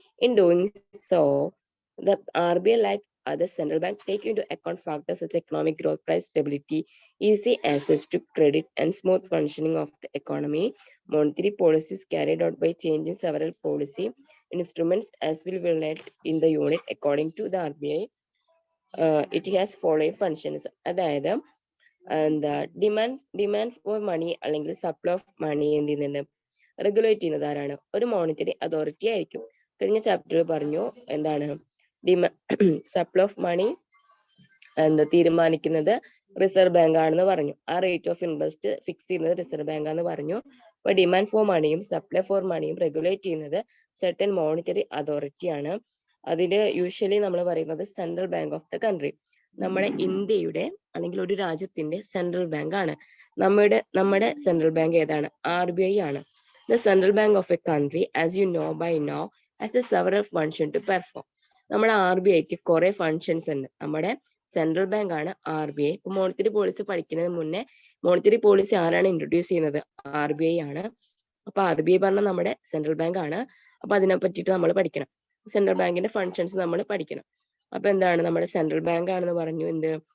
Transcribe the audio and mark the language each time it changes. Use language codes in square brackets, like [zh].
[en] In doing so, the RBI, like other central bank, take into account factors such as economic growth, price stability, easy access to credit, and smooth functioning of the economy. Monetary policies carried out by changing several policy instruments, as will be relate in the unit. According to the RBI, it has following functions. [ml] അതായത് എന്താ demand for money അല്ലെങ്കിൽ supply of money എന്ത് ചെയ്യുന്നുണ്ട്? Regulate ചെയ്യുന്നത് ആരാണ്? ഒരു monetary authority ആയിരിക്കും. കഴിഞ്ഞ ചാപ്റ്ററിൽ പറഞ്ഞു എന്താണ് സപ്ലൈ ഓഫ് മണി തീരുമാനിക്കുന്നത് റിസർവ് ബാങ്ക് ആണെന്ന് പറഞ്ഞു. ആ റേറ്റ് ഓഫ് ഇൻട്രസ്റ്റ് ഫിക്സ് ചെയ്യുന്നത് റിസർവ് ബാങ്ക് ആണെന്ന് പറഞ്ഞു. അപ്പൊ ഡിമാൻഡ് ഫോർ മണിയും സപ്ലൈ ഫോർ മണിയും റെഗുലേറ്റ് ചെയ്യുന്നത് സെർട്ടൻ മോണിറ്ററി അതോറിറ്റി ആണ്. അതിന് യൂഷ്വലി നമ്മൾ പറയുന്നത് central bank of the country. നമ്മുടെ ഇന്ത്യയുടെ അല്ലെങ്കിൽ ഒരു രാജ്യത്തിന്റെ സെൻട്രൽ ബാങ്ക് ആണ്. നമ്മുടെ സെൻട്രൽ ബാങ്ക് ഏതാണ്? RBI ആണ്. [en] The central bank of a country, as you know by now, has a several functions to perform. [ml] നമ്മുടെ RBIക്ക് കുറെ ഫങ്ഷൻസ് ഉണ്ട്. നമ്മുടെ സെൻട്രൽ ബാങ്ക് ആണ് RBI. ഇപ്പൊ മോണിറ്ററി പോളിസി പഠിക്കുന്നതിന് മുന്നേ മോണിറ്ററി പോളിസി ആരാണ് ഇൻട്രൊഡ്യൂസ് ചെയ്യുന്നത്? RBI ആണ്. അപ്പൊ RBI പറഞ്ഞാൽ നമ്മുടെ സെൻട്രൽ ബാങ്ക് ആണ്. അപ്പൊ അതിനെ പറ്റിയിട്ട് നമ്മൾ പഠിക്കണം. സെൻട്രൽ ബാങ്കിന്റെ ഫങ്ഷൻസ് നമ്മൾ പഠിക്കണം. അപ്പൊ എന്താണ്? നമ്മുടെ സെൻട്രൽ ബാങ്ക് ആണെന്ന് പറഞ്ഞു. എന്ത്?